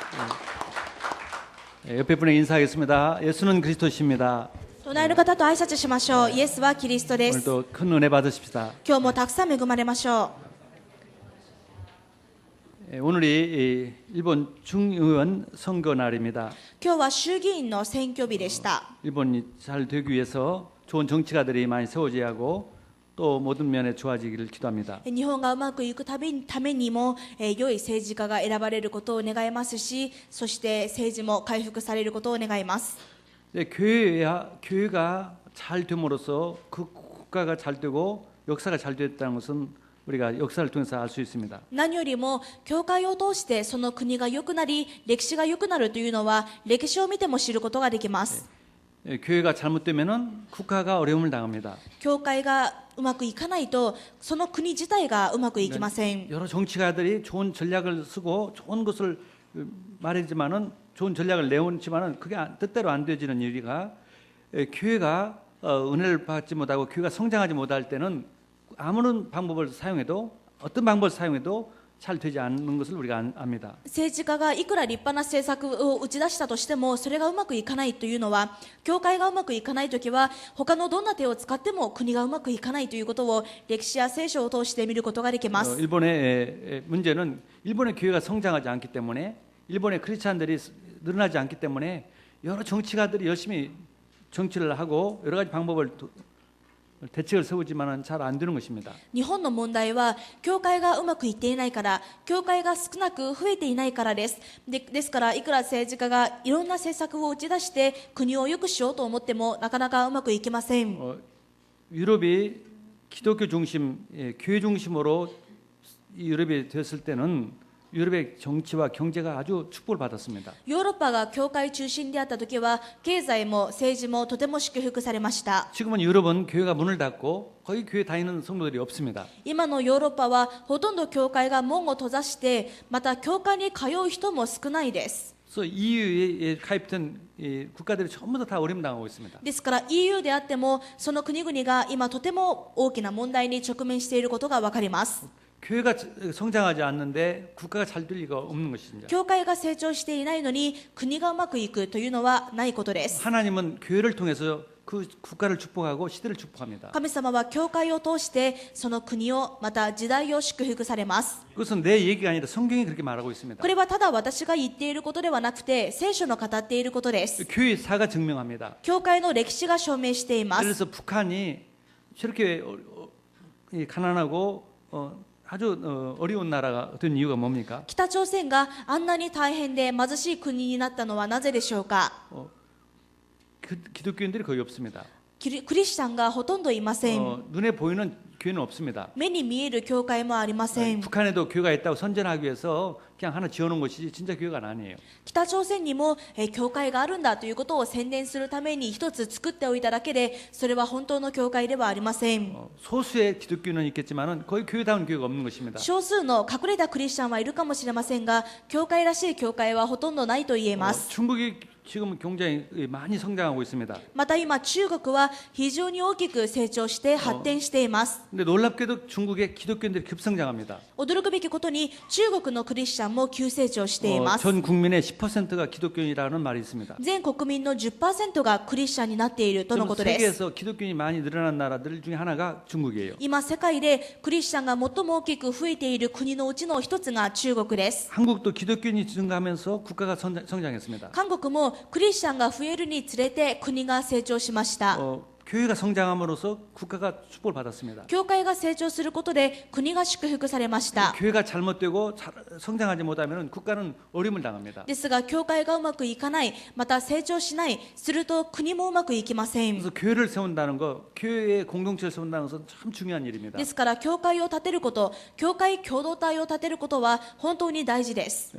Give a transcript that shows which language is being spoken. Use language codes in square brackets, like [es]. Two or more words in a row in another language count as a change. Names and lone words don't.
[ko] 옆에 분에게 인사하겠습니다. 예수는 그리스도십니다. [ja] 隣の方と挨拶しましょう。イエスはキリストです。 [ko] 오늘도 큰 은혜 받으십시다. [ja] 今日もたくさん恵まれましょう。 [ko] 오늘이 일본 중의원 선거 날입니다. [ja] 今日は衆議院の選挙日でした。 [ko] 일본이 잘 되기 위해서 좋은 정치가들이 많이 세워져야 하고 또 모든 면에 좋아지기를 기도합니다. [ja] 日本がうまくいくためにも、良い政治家が選ばれることを願いますし、そして政治も回復されることを願います。 [ko] 네, 교회가 잘 됨으로써 그 국가가 잘 되고 역사가 잘 됐다는 것은 우리가 역사를 통해서 알 수 있습니다. [ja] 何よりも教会を通してその国が良くなり歴史が良くなるというのは歴史を見ても知ることができます。 [ko] 교회가 잘못되면은 국가가 어려움을 당합니다. [ja] 教会がうまくいかないとその国自体がうまくいきません。 [ko] 여러 정치가들이 좋은 전략을 쓰고 좋은 것을 말했지만은 좋은 전략을 내놓지만은 그게 뜻대로 안 되지는 이유가 교회가 은혜를 받지 못하고 교회가 성장하지 못할 때는 아무런 방법을 사용해도 어떤 방법을 사용해도 잘 되지 않는 것을 우리가 압니다. [ja] 政治家がいくら立派な政策を打ち出したとしてもそれがうまくいかないというのは教会がうまくいかないときは他のどんな手を使っても国がうまくいかないということを歴史や聖書を通して見ることができます。 [ko] 일본의 문제는 일본의 교회가 성장하지 않기 때문에 일본의 크리스찬들이 늘어나지 않기 때문에 여러 정치가들이 열심히 정치를 하고 여러 가지 방법을 대책을 세우지만은 잘 안 되는 것입니다. [ja] 日本の問題は教会がうまくいっていないから教会が少なく増えていないからです。ですからいくら政治家がいろんな政策を打ち出して国を良くしようと思ってもなかなかうまくいきません。 [ko] 유럽이 기독교 중심, 교회 중심으로 유럽이 됐을 때는 유럽의 정치와 경제가 아주 축복을 받았습니다. [ja] ヨーロッパが教会中心であった時は経済も政治もとても祝福されました。 [ko] 지금은 유럽은 교회가 문을 닫고 거의 교회 다니는 성도들이 없습니다. [ja] 今のヨーロッパはほとんど教会が門を閉ざしてまた教会に通う人も少ないです。 [ko] 그래서 EU에 가입된 국가들이 전부 다 어려움 당하고 있습니다. [ja] ですから EU であってもその国々が今とても大きな問題に直面していることがわかります。 [ko] 교회가 성장하지 않는데 국가가 잘 될 리가 없는 것입니다. [ja] 教会が成長していないのに国がうまくいくというのはないことです。 [ko] 하나님은 교회를 통해서 그 국가를 축복하고 시대를 축복합니다. [ja] 神様は教会を通してその国をまた時代を祝福されます。 [ko] 그것은 내 얘기가 아니라 성경이 그렇게 말하고 있습니다. [ja] これはただ私が言っていることではなくて聖書の語っていることです。 [ko] 교회사가 증명합니다. [ja] 教会の歴史が証明しています。 [ko] 그래서 북한이 저렇게 가난하고 아주 어려운 나라가 된 이유가 뭡니까? [ja] 北朝鮮があんなに大変で貧しい国になったのはなぜでしょうか。 [ko] 기독교인들이 거의 없습니다. [ja] クリスチャンがほとんどいません。 [ko] 눈에 보이는 교회는 없습니다. [ja] 目に見える教会もありません。 [ko] 북한에도 교회가 있다고 선전하기 위해서 그냥 하나 지어놓은 것이지 진짜 교회가 아니에요. [ja] 北朝鮮にも教会があるんだということを宣伝するために一つ作っておいただけでそれは本当の教会ではありません。 [ko] 소수의 기독교는 있겠지만은 거의 교회다운 교회가 없는 것입니다. [ja] 少数の隠れたクリスチャンはいるかもしれませんが教会らしい教会はほとんどないと言えます。 [ko] 중국이 지금 굉장히 많이 성장하고 있습니다. [ja] また今中国は非常に大きく成長して発展しています。 [ko] 근데 놀랍게도 중국의 기독교인들이 급성장합니다. [ja] 驚くべきことに中国のクリスチャンも急成長しています。 [ko] 전 국민의 10%가 기독교인이라는 말이 있습니다. [ja] 全国民の 10% がクリスチャンになっているとのことです。 [ko] 세계에서 기독교인이 많이 늘어난 나라들 중에 하나가 중국이에요. [ja] 今世界でクリスチャンが最も大きく増えている国のうちの一つが中国です。 [ko] 한국도 기독교인이 증가하면서 국가가 성장했습니다. [ja] 韓国もクリスチャンが増えるにつれて国が成長しました。 [ko] 교회가 성장함으로써 국가가 축복을 받았습니다. [ja] 教会が成長することで国が祝福されました。 [ko] 교회가 잘못되고 성장하지 못하면 국가는 어려움을 당합니다. [ja] ですが教会がうまくいかない、また成長しない、すると国もうまくいきません。 [ko] 그래서 교회를 세운다는 거, 교회의 공동체를 세운다는 것은 참 중요한 일입니다. [ja] ですから教会を建てること、教会共同体を建てることは本当に大事です。